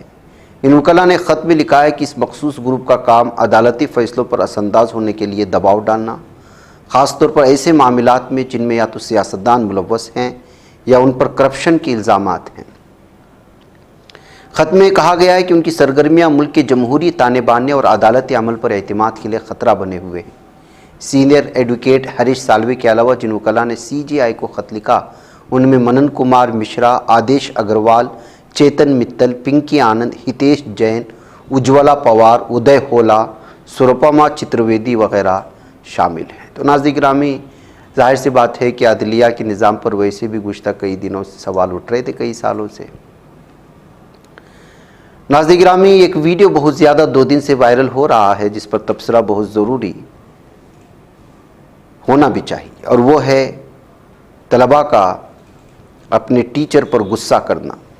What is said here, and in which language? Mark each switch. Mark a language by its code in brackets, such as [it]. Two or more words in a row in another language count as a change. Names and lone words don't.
[ur] ان وکلاء نے خط میں لکھا ہے کہ اس مخصوص گروپ کا کام عدالتی فیصلوں پر اثر انداز ہونے کے لیے دباؤ ڈالنا، خاص طور پر ایسے معاملات میں جن میں یا تو سیاستدان ملوث ہیں یا ان پر کرپشن کے الزامات ہیں۔ خط میں کہا گیا ہے کہ ان کی سرگرمیاں ملک کے جمہوری تانے بانے اور عدالتی عمل پر اعتماد کے لیے خطرہ بنے ہوئے ہیں۔ سینئر ایڈوکیٹ ہریش سالوے کے علاوہ جن وکلاء نے CGI کو خط لکھا ان میں منن کمار مشرا، آدیش اگروال، چیتن متل، پنکی آنند، ہتیش جین، اجولا پوار، ادے ہولا، سروپما چترویدی وغیرہ شامل ہیں۔ تو ناظرین گرامی، ظاہر سی بات ہے کہ عدلیہ کے نظام پر ویسے بھی گزشتہ کئی دنوں سے سوال اٹھ رہے تھے، کئی سالوں سے۔ ناظرین گرامی، ایک ویڈیو بہت زیادہ 2 دن سے وائرل ہو رہا ہے جس پر تبصرہ بہت ضروری ہونا بھی چاہیے، اور وہ ہے طلباء کا اپنے ٹیچر پر غصہ کرنا۔